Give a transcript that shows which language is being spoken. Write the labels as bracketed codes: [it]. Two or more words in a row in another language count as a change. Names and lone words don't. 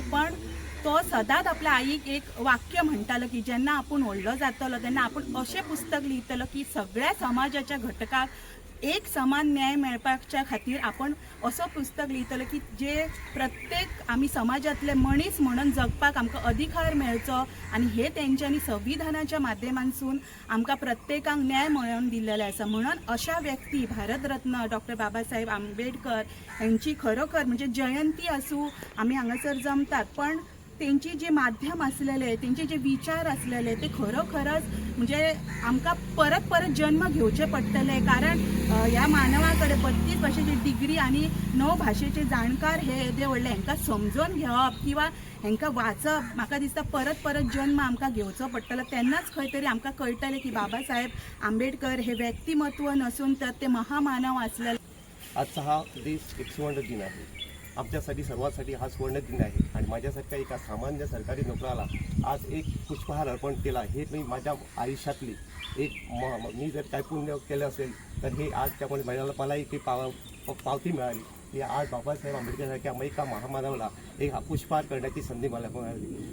[kok] पण तो सदांच आपल्या आईक एक वाक्य म्हणटालो की जेन्ना आपूण व्हडलो जातलो तेन्ना आपूण अशें पुस्तक लिहितलो की सगळ्या समाजाच्या घटकाक एक समान न्याय मेळपाच्या खातीर आपण असो पुस्तक लिहितलो की जे प्रत्येक आमी समाजातले मनीस म्हणून जगपाक आमकां अधिकार मेळचो आनी हे तेंच्यांनी संविधानाच्या माध्यमांतसून आमकां प्रत्येकाक न्याय मेळोवन दिल्लेले आसा. म्हणून अशा व्यक्ती भारतरत्न डॉक्टर बाबासाहेब आंबेडकर यांची खरोखर म्हणजे जयंती आसूं आमी हांगासर जमतात पण तेंची जे माध्यम असलेले तेंचे जे विचार असलेले ते खरोखरच म्हणजे आमकां परत जन्म घेवचे पडटले कारण ह्या मानवाकडे 32 भाशेची डिग्री आणि 9 भाशेचे जाणकार हे येदे व्हडले हांकां समजून घेवप किंवा हांकां वाचप म्हाका दिसता परत जन्म आमकां घेवचो पडटलो. तेन्नाच खंय तरी आमकां कळटलें की बाबासाहेब आंबेडकर हे व्यक्तिमत्व नसून तर ते महामानव असलेले. [mr] आजचा हा देश एक सुवर्ण दिन आहे. आमच्यासाठी सर्वांसाठी हा सुवर्ण दिन आहे आणि माझ्यासारख्या एका सामान्य सरकारी नोकराला आज एक पुष्पहार अर्पण केला हे मी माझ्या आयुष्यातली एक मी जर काय पुण्य केलं असेल तर हे आज त्यामुळे मला एक पावती मिळाली की आज बाबासाहेब आंबेडकरसारख्या एका महामानवाला एक पुष्पहार करण्याची संधी मला मिळाली.